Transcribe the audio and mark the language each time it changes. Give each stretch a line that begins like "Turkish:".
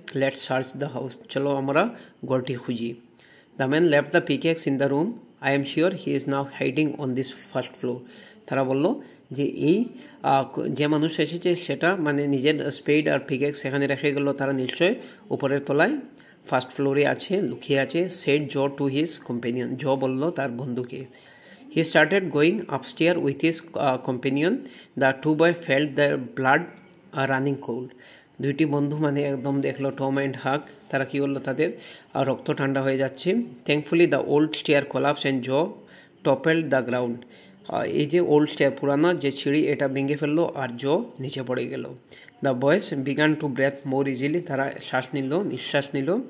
English: let's search the house,
Bangla: চলো আমরা ঘরটি খুঁজি।
English: The man left the pickaxe in the room, I am sure he is now hiding on this first floor.
Bangla: তারা বলল যে এই যে মানুষ এসেছে সেটা মানে নিজের স্পেড আর পিকেক্স সেখানে রেখে গেল, তারা নিশ্চয় উপরের তলায় ফার্স্ট ফ্লোরে আছে, লুকিয়ে আছে।
English: said Joe to his companion,
Bangla: জো বলল তার বন্ধুকে।
English: He started going upstairs with his companion. The two boys felt their blood running cold.
Bangla: দুইটি বন্ধু মানে একদম দেখলো টম অ্যান্ড হাক, তারা কী করলো, তাদের রক্ত ঠান্ডা হয়ে যাচ্ছে।
English: Thankfully the old stair collapse and Joe toppled the ground.
Bangla: এই যে ওল্ড স্টেয়ার পুরানো যে সিঁড়ি এটা ভেঙে ফেললো আর জো নিচে পড়ে গেল।
English: the boys began to breathe more easily,
Bangla: তারা নিঃশ্বাস নিল।